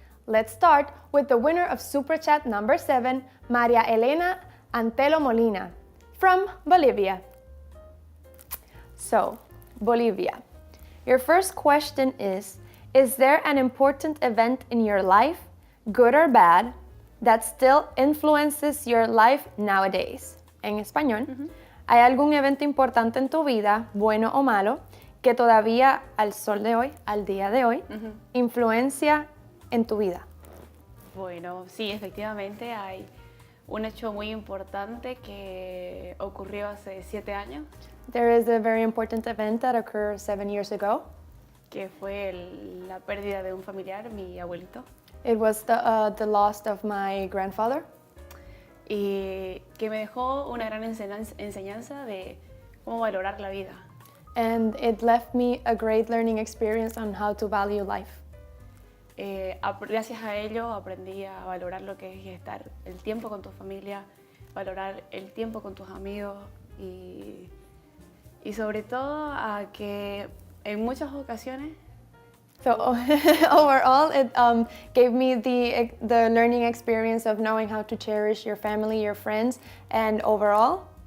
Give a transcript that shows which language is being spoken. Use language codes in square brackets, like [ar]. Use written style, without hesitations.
[en] Let's start with the winner of Supra Chat number 7, Maria Elena Antelo Molina, from Bolivia. So, Bolivia. Your first question is there an important event in your life, good or bad, that still influences your life nowadays? [es] En español, ¿hay algún evento importante en tu vida, bueno o malo, que todavía al sol de hoy, al día de hoy, influencia en tu vida? Bueno, sí, efectivamente hay un hecho muy importante que ocurrió hace 7 años. [en] There is a very important event that occurred 7 years ago. [es] Que fue la pérdida de un familiar, mi abuelito. [en] It was the loss of my grandfather. [es] Y que me dejó una gran enseñanza de cómo valorar la vida. [en] And it left me a great learning experience on how to value life. [es] Gracias a ello aprendí a valorar lo que es estar el tiempo con tu familia, valorar el tiempo con tus amigos y sobre todo a que en muchas ocasiones. [en] So overall, it gave me the learning experience of knowing how to cherish your family, your friends, and overall.